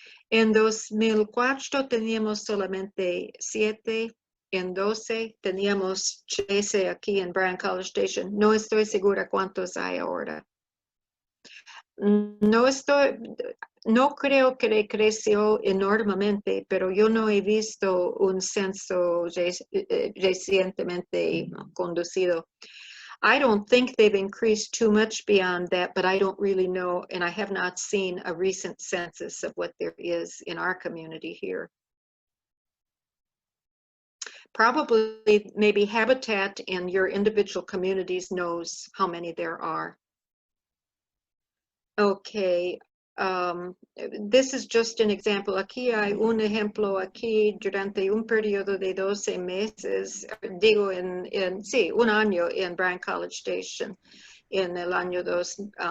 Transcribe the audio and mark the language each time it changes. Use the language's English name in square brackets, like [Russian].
[Spanish] En 2004 teníamos solamente 7, en 12 teníamos 13 aquí en Bryan College Station. No estoy segura cuántos hay ahora. No estoy, No creo que creció enormemente, pero yo no he visto un censo recientemente conducido. [English] I don't think they've increased too much beyond that, but I don't really know, and I have not seen a recent census of what there is in our community here. Probably maybe Habitat in your individual communities knows how many there are. Okay, this is just an example. [Spanish] Aquí hay un ejemplo aquí durante un periodo de 12 meses, digo sí, un año en Bryan College Station, en el año 12.